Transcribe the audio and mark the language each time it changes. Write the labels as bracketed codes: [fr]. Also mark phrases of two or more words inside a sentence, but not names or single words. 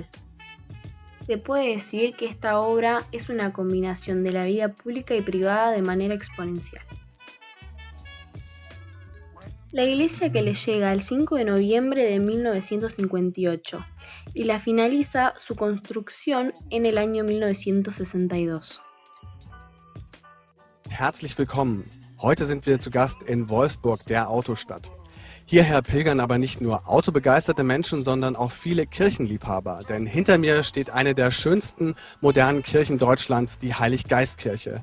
[es] Se puede decir que esta obra es una combinación de la vida pública y privada de manera exponencial. La iglesia que le llega el 5 de noviembre de 1958 y la finaliza su construcción en el año 1962. [de] Herzlich willkommen. Heute sind wir zu Gast in Wolfsburg, der Autostadt. Hierher pilgern aber nicht nur autobegeisterte Menschen, sondern auch viele Kirchenliebhaber. Denn hinter mir steht eine der schönsten modernen Kirchen Deutschlands, die Heiliggeistkirche.